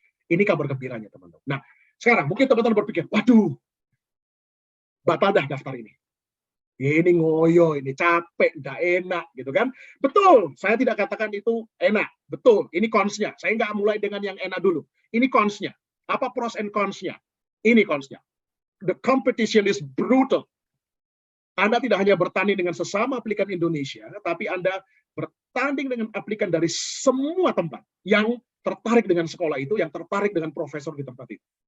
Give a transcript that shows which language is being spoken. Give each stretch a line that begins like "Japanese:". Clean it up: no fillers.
Indonesian: Ini kabar gembiranya, teman-teman. Nah, sekarang mungkin teman-teman berpikir, waduh, batal dah daftar ini. Ini ngoyo, ini capek, nggak enak, gitu kan? Betul, saya tidak katakan itu enak. Betul, ini cons-nya. Saya nggak mulai dengan yang enak dulu. Ini cons-nya. Apa pros and cons-nya? Ini cons-nya.
English: The competition is brutal.
Indonesian: Anda tidak hanya bertanding dengan sesama aplikan Indonesia, tapi Anda bertanding dengan aplikan dari semua tempat yang tertarik dengan sekolah itu, yang tertarik dengan profesor di tempat itu.